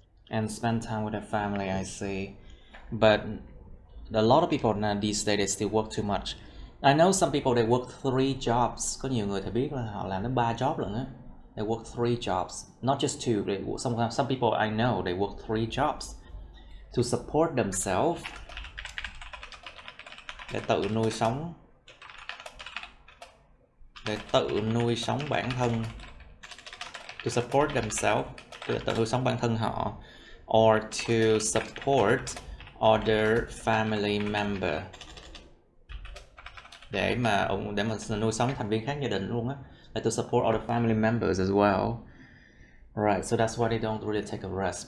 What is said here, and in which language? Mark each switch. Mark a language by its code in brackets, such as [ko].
[en] And spend time with their family, I see. But a lot of people now these days they still work too much. I know some people they work 3 jobs. [vi] Có nhiều người thì biết là họ làm đến 3 job lận á. [en] They work 3 jobs, not just 2. They some people I know they work 3 jobs to support themselves. [vi] Để tự nuôi sống. Để tự nuôi sống bản thân. [en] To support themselves. [vi] Để tự nuôi sống bản thân họ. [en] Or to support other family member. [vi] Để mà nuôi sống thành viên khác gia đình luôn á. [en] Like to support other family members as well. Right, so that's why they don't really take a rest.